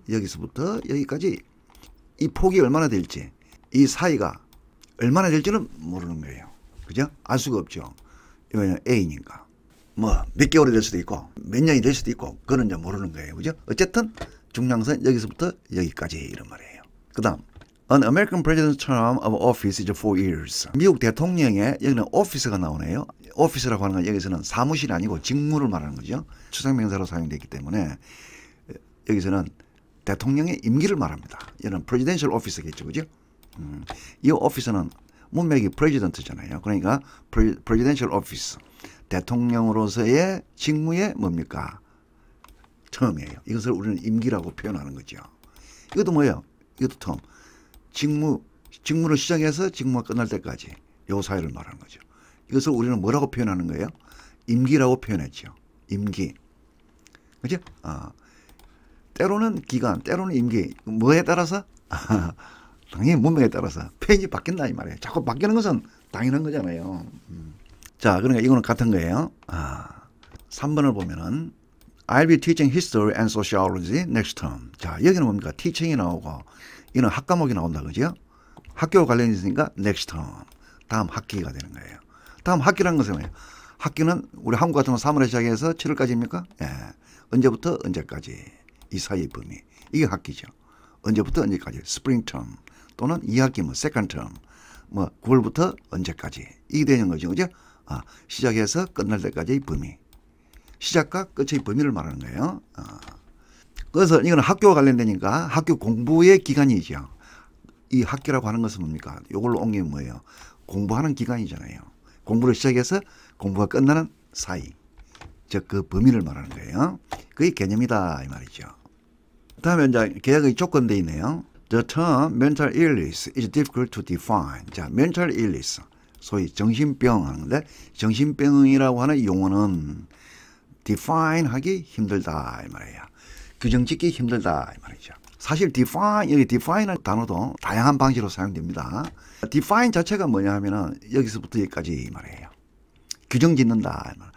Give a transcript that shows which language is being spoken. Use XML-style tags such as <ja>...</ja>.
<ko>여기서부터 여기까지 이 폭이 얼마나 될지 이 사이가 얼마나 될지는 모르는 거예요. 그죠? 알 수가 없죠. 이거는 A니까 뭐 몇 개월이 될 수도 있고 몇 년이 될 수도 있고 그건 이제 모르는 거예요. 그죠? 어쨌든 중량선 여기서부터 여기까지 이런 말이에요. 그 다음</ko> <en>An American president's term of office is 4 years.</en> <ko>미국 대통령의 여기는 오피스가 나오네요. 오피스라고 하는 건 여기서는 사무실이 아니고 직무를 말하는 거죠. 추상명사로 사용되기 때문에 여기서는 대통령의 임기를 말합니다. 얘는</ko> <en>presidential office</en> <ko>겠죠. 그죠? 이 오피스는 문맥이 president잖아요. 그러니까</ko> <en>presidential office.</en> <ko>대통령으로서의 직무의 뭡니까? term이에요. 이것을 우리는 임기라고 표현하는 거죠. 이것도 뭐예요? 이것도 term. 직무를 시작해서 직무가 끝날 때까지 요 사이를 말하는 거죠. 이것을 우리는 뭐라고 표현하는 거예요? 임기라고 표현했죠. 임기. 그죠? 때로는 기간, 때로는 임기. 뭐에 따라서? 당연히 문맥에 따라서 표현이 바뀐다 이 말이에요. 자꾸 바뀌는 것은 당연한 거잖아요. 자, 그러니까 이거는 같은 거예요. 3번을 보면은</ko> <en>I'll be teaching history and sociology next term.</en> <ko>자, 여기는 뭡니까? teaching이 나오고 이는 학과목이 나온다. 그죠? 학교 관련이 있으니까</ko> <en>next term.</en> <ko>다음 학기가 되는 거예요. 다음 학기라는 것은 뭐예요? 학기는 우리 한국 같은 건 3월에 시작해서 7월까지입니까? 예. 언제부터 언제까지 이 사이의 범위. 이게 학기죠. 언제부터 언제까지. 스프링 텀 또는 2학기 뭐 세컨드 텀 뭐 9월부터 언제까지 이게 되는 거죠. 그죠? 시작해서 끝날 때까지의 범위. 시작과 끝의 범위를 말하는 거예요. 그래서 이거는 학교와 관련되니까 학교 공부의 기간이죠. 이 학기라고 하는 것은 뭡니까? 이걸로 옮기면 뭐예요? 공부하는 기간이잖아요. 공부를 시작해서 공부가 끝나는 사이. 즉 그 범위를 말하는 거예요. 그게 개념이다 이 말이죠. 다음에 이제 계약의 조건돼 있네요.</ko> <en>The term mental illness is difficult to define.</en> <ko>자,</ko> <en>mental illness,</en> <ko>소위 정신병 하는 건데 정신병이라고 하는 용어는 define 하기 힘들다 이 말이에요. 규정 짓기 힘들다 이 말이죠. 사실 define, 여기 define라는 단어도 다양한 방식으로 사용됩니다. define 자체가 뭐냐 하면은 여기서부터 여기까지 이 말이에요. 규정 짓는다.</ko>